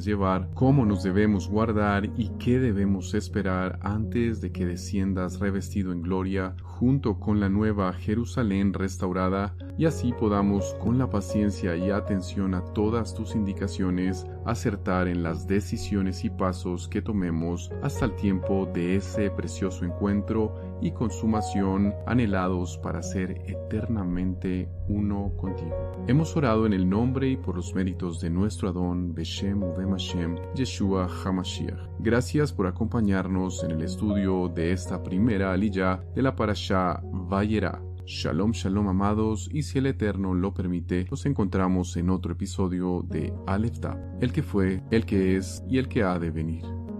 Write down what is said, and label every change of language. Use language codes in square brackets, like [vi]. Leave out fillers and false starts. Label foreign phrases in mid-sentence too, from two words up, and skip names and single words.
[es] llevar, cómo nos debemos guardar y qué debemos esperar antes de que desciendas revestido en gloria junto con la nueva Jerusalén restaurada, y así podamos, con la paciencia y atención a todas tus indicaciones, acertar en las decisiones y pasos que tomemos hasta el tiempo de ese precioso encuentro y consumación, anhelados para ser eternamente uno contigo. Hemos orado en el nombre y por los méritos de nuestro Adón, [he] בשם ובמשם, ישוע המשיח. [es] Gracias por acompañarnos en el estudio de esta primera aliyá de la Parashá Vayera. Shalom, shalom amados, y si el Eterno lo permite, nos encontramos en otro episodio de Aleph Tab, el que fue, el que es y el que ha de venir.